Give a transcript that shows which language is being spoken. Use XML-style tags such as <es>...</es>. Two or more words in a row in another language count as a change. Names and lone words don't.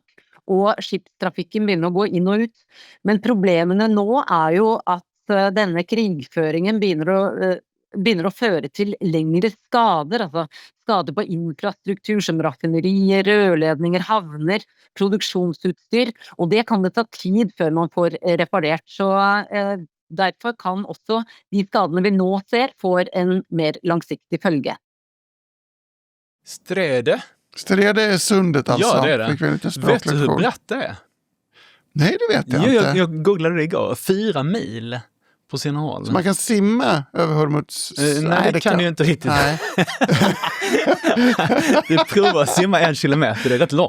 <no>Og skipstrafikken begynner å gå inn og ut. Men problemene nå er jo at denne krigføringen begynner å føre til lengre skader, altså skader på infrastruktur som raffinerier, rørledninger, havner, produksjonsutstyr, og det kan det ta tid før man får reparert. Så derfor kan også de skadene vi nå ser få en mer langsiktig følge. Stredet</no> <sv>är sundet alltså. Ja, det är det. Vet du hur brett det är? Nej, det vet jag inte. Jag googlade det igår. 4 mil på sina håll. Så man kan simma över Hormuz? Nej, det kan ju inte riktigt. Nej. Du provar att simma 1 kilometer, det är rätt långt.</sv>